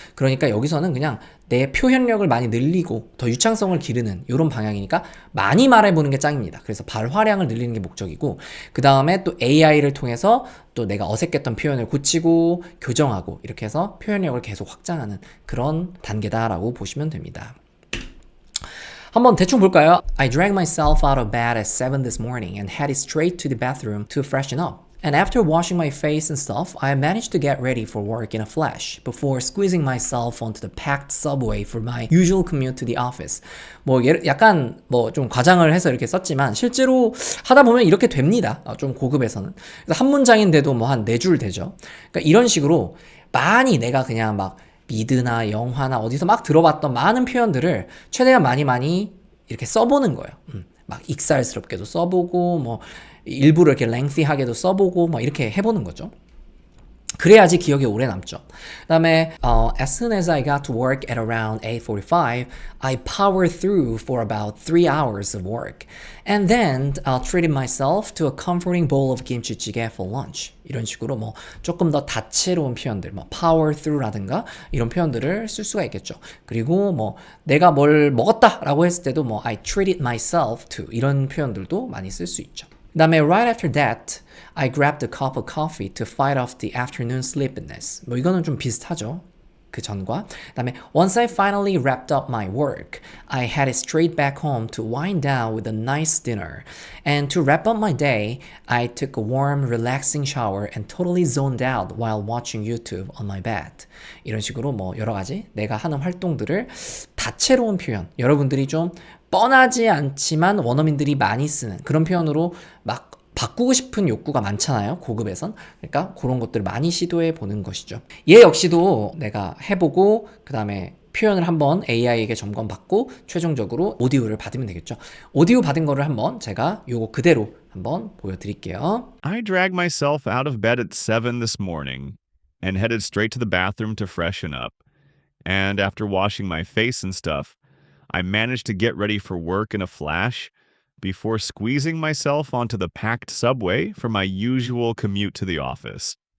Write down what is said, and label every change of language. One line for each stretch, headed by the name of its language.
Korean: 그러니까 여기서는 그냥 내 표현력을 많이 늘리고 더 유창성을 기르는 이런 방향이니까 많이 말해보는 게 짱입니다. 그래서 발화량을 늘리는 게 목적이고 그 다음에 또 AI를 통해서 또 내가 어색했던 표현을 고치고 교정하고 이렇게 해서 표현력을 계속 확장하는 그런 단계다라고 보시면 됩니다. 한번 대충 볼까요?
English: I dragged myself out of bed at 7 this morning and headed straight to the bathroom to freshen up. And after washing my face and stuff, I managed to get ready for work in a flash before squeezing myself onto the packed subway for my usual commute to the office.
Korean: 뭐 약간 뭐 좀 과장을 해서 이렇게 썼지만 실제로 하다 보면 이렇게 됩니다. 좀 고급에서는. 그래서 한 문장인데도 뭐 한 4줄 되죠. 그러니까 이런 식으로 많이 내가 그냥 막 미드나 영화나 어디서 막 들어봤던 많은 표현들을 최대한 많이 이렇게 써보는 거예요. 막 익살스럽게도 써보고 뭐 일부러 이렇게 lengthy하게도 써보고 막 이렇게 해보는 거죠. 그래야지 기억에 오래 남죠. 그 다음에
English: as soon as I got to work at around 8:45, I powered through for about 3 hours of work. And then treated myself to a comforting bowl of kimchi jjigae for lunch.
Korean: 이런 식으로 뭐 조금 더 다채로운 표현들, 뭐 power through 라든가 이런 표현들을 쓸 수가 있겠죠. 그리고 뭐 내가 뭘 먹었다라고 했을 때도 뭐 I treated myself to 이런 표현들도 많이 쓸 수 있죠. 그 다음에
English: right after that, I grabbed a cup of coffee to fight off the afternoon sleepiness.
Korean: 뭐 이거는 좀 비슷하죠. 그 전과. 그 다음에
English: once I finally wrapped up my work, I headed straight back home to wind down with a nice dinner. And to wrap up my day, I took a warm, relaxing shower and totally zoned out while watching YouTube on my bed.
Korean: 이런 식으로 뭐 여러 가지 내가 하는 활동들을 다채로운 표현, 여러분들이 좀 뻔하지 않지만 원어민들이 많이 쓰는 그런 표현으로 막 바꾸고 싶은 욕구가 많잖아요. 고급에선. 그러니까 그런 것들을 많이 시도해 보는 것이죠. 얘 역시도 내가 해보고 그 다음에 표현을 한번 AI에게 점검받고 최종적으로 오디오를 받으면 되겠죠. 오디오 받은 거를 한번 제가 요거 그대로 한번 보여드릴게요.
English: I dragged myself out of bed at 7 this morning and headed straight to the bathroom to freshen up. And after washing my face and stuff, I managed to get ready for work in a flash before squeezing myself onto the packed subway for my usual commute to the office.